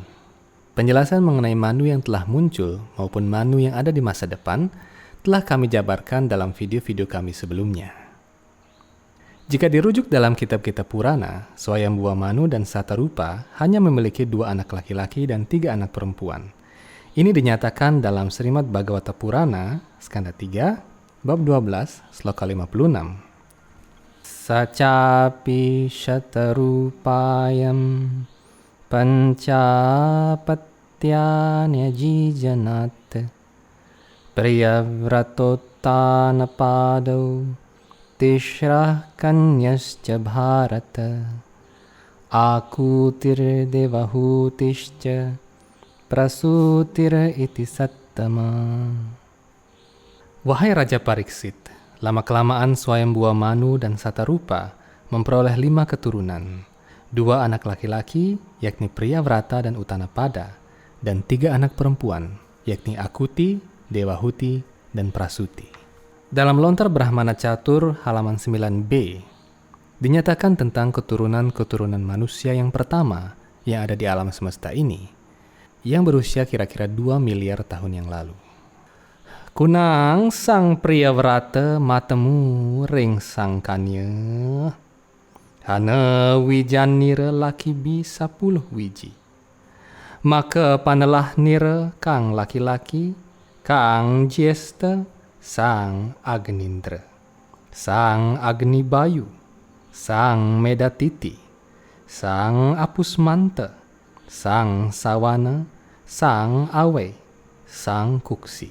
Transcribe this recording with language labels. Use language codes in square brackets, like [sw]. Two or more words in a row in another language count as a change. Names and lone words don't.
[id] Penjelasan mengenai Manu yang telah muncul maupun Manu yang ada di masa depan telah kami jabarkan dalam video-video kami sebelumnya. Jika dirujuk dalam kitab-kitab Purana, Swayambua Manu dan Satarupa hanya memiliki 2 anak laki-laki dan 3 anak perempuan. Ini dinyatakan dalam Srimad Bhagavata Purana, Skanda 3, bab 12, sloka 56. [sa] Sacapi Shatarupayam Pancapatyanya jijanat Priyavratottanapadau Tishrah kanyascha bharata Akutir devahutischa prasutir iti sattama. [id] Wahai Raja Pariksit, lama-kelamaan Swayambua Manu dan Satarupa memperoleh 5 keturunan. 2 anak laki-laki, yakni Priyavrata dan Utanapada, dan 3 anak perempuan, yakni Akuti, Dewahuti, dan Prasuti. Dalam Lontar Brahmana Catur halaman 9b, dinyatakan tentang keturunan-keturunan manusia yang pertama yang ada di alam semesta ini, yang berusia kira-kira 2 miliar tahun yang lalu. [kaw] Kunang sang Priyavrata matemu ring sang kanya, hana wijan nira laki bi 10 wiji. Maka panelah nira kang laki-laki, kang jesta, sang Agnindra, sang Agni Bayu, sang Medatiti, sang Apusmanta, sang Sawana, sang Awe, sang Kuksi.